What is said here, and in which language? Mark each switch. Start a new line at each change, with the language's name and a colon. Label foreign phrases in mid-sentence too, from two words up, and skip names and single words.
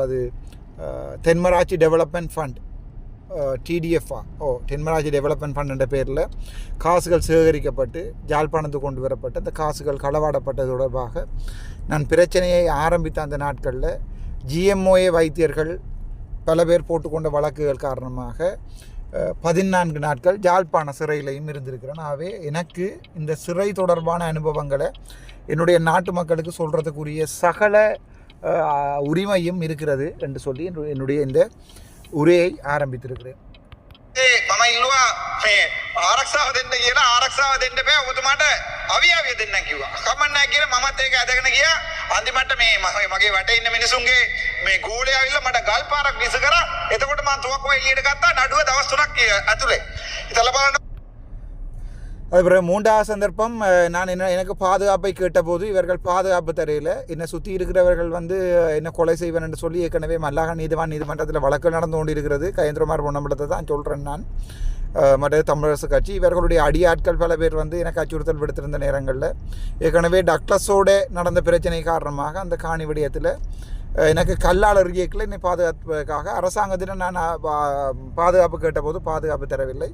Tamil: அது தென்மராட்சி டெவலப்மெண்ட் ஃபண்ட் TDFA தென்மராட்சி டெவலப்மெண்ட் ஃபண்ட் என்ற பேரில் காசுகள் சேகரிக்கப்பட்டு ஜாழ்ப்பாணத்துக்கு கொண்டு வரப்பட்டு அந்த காசுகள் களவாடப்பட்டது தொடர்பாக நான் பிரச்சனையை ஆரம்பித்த அந்த நாட்களில் GMOA வைத்தியர்கள் பல பேர் போட்டுக்கொண்ட வழக்குகள் காரணமாக 14 நாட்கள் ஜாழ்ப்பாண சிறையிலையும் இருந்திருக்கிறேன். ஆகவே எனக்கு இந்த சிறை தொடர்பான அனுபவங்களை என்னுடைய நாட்டு மக்களுக்கு சொல்கிறதுக்குரிய சகல உரிமையும் இருக்கிறது என்று சொல்லி என்னுடைய இந்த உரையை ஆரம்பித்திருக்கிறேன்.
Sinhala: මම ඉල්ලුවා මේ ආරක්ෂාව දෙන්න කියලා ආරක්ෂාව දෙන්න බෑ ඔබතුමාට අවියාවිය දෙන්න කිව්වා. කමක් නැහැ කියලා මමත් ඒක ඇදගෙන ගියා. අන්තිමට මේ මගේ වටේ ඉන්න මිනිසුන්ගේ මේ ගෝලේ ආවිල්ලා මට ගල් පාරක් විස කරා. එතකොට මම තුවක්කුව එළියට ගත්තා නඩුව දවස් 3ක් ඇතුලේ. ඉතලා බලන්න.
Tamil: அதுக்கப்புறம் 3வது சந்தர்ப்பம் நான் எனக்கு பாதுகாப்பை கேட்டபோது இவர்கள் பாதுகாப்பு தரையில் என்னை சுற்றி இருக்கிறவர்கள் வந்து என்ன கொலை செய்வேன் என்று சொல்லி ஏற்கனவே மல்லாக நீதிமன்றத்தில் வழக்கு நடந்து கொண்டு இருக்கிறது. கயேந்திரமார் பொன்னம்பலத்தை தான் சொல்கிறேன் நான். மற்ற தமிழரசு கட்சி இவர்களுடைய அடியாட்கள் பல பேர் வந்து எனக்கு அச்சுறுத்தல் விடுத்திருந்த நேரங்களில் ஏற்கனவே டக்ளஸோடு நடந்த பிரச்சனை காரணமாக அந்த காணி விடயத்தில் எனக்கு கல்லால் எறியக்கில் என்னை பாதுகாப்புக்காக அரசாங்கத்திடம் நான் பாதுகாப்பு கேட்டபோது பாதுகாப்பு தரவில்லை.